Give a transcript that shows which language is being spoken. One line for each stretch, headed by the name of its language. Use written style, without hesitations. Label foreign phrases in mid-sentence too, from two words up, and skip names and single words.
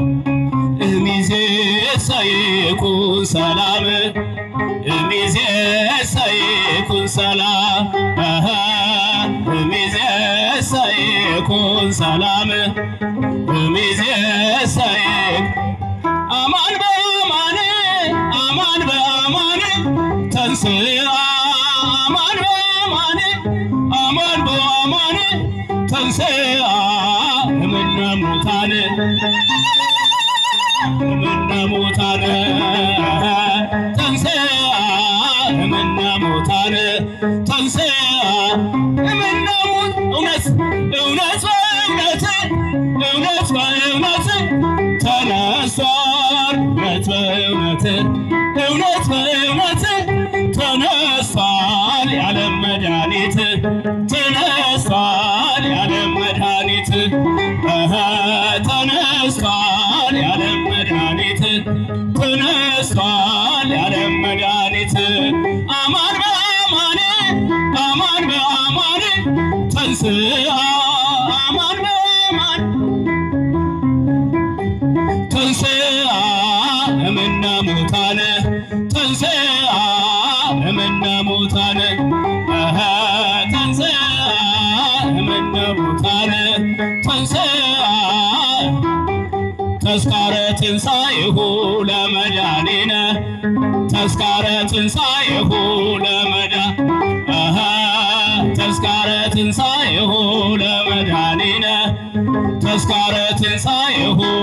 Geez: እምይእዜሰ ይኩን ሰላም እምይእዜሰ ይኩን ሰላም እምይእዜሰ ይኩን ሰላም እምይእዜሰ አማን በአማን አማን በአማን ተንሥአ አማን በአማን አማን በአማን ተንሥአ እምነ ሙታን እምነ ሙታን ተንሥአ እምነ ሙታን ተንሥአ እምነ
Amharic: እውነት እውነት በእውነት እውነት በእውነት ተነስቷል እውነት በእውነት እውነት በእውነት ተነስቷል የዓለም መድኃኒት ተነስቷል የዓለም መድኃኒት ተነስቷል የዓለም መድኃኒት ተነስቷል የዓለም መድኃኒት
Geez: አማን በአማን አማን በአማን ተንሥአ አማን በአማን ተንሥአ እምነ ሙታን ተንሥአ እምነ ሙታን ተንሥአ እምነ ሙታን ተንሥአ ተስካረ ትንሣኤሁ ለመድኃኒነ ተስካረ ትንሣኤሁ ተስካረ ትንሣኤሁ ለመድኃኒነ ተስካረ ትንሣኤሁ